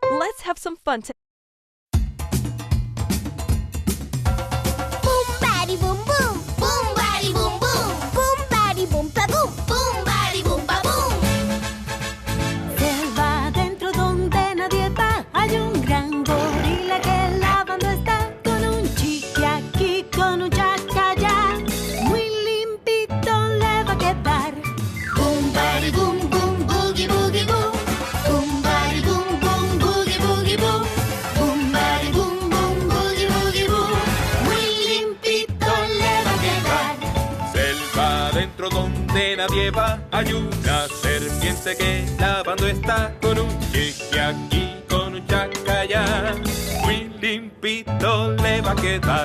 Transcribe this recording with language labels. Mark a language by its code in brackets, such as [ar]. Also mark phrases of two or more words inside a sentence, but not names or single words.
[en] let's have some fun today. Boom, bari, boom, boom. Boom, bari, boom, boom. Boom, bari, boom, pa, boom. Boom, bari, boom, pa, boom. [es] Selva adentro donde nadie va. Hay un gran gorila que lavando está. Con un chiqui aquí, con un chaca allá. Muy limpito le va a quedar. Boom, bari, boom, boom. Boogie, boogie, boom. Boom, bari, boom, boom. Boogie, boogie, boom. Boom, bari, boom, boom. Boogie, boogie, boom. Muy limpito le va a quedar. Selva adentro donde nadie va. Hay una serpiente que lavando está. Con un chiqui aquí, con un chaca allá. Muy limpito le va a quedar.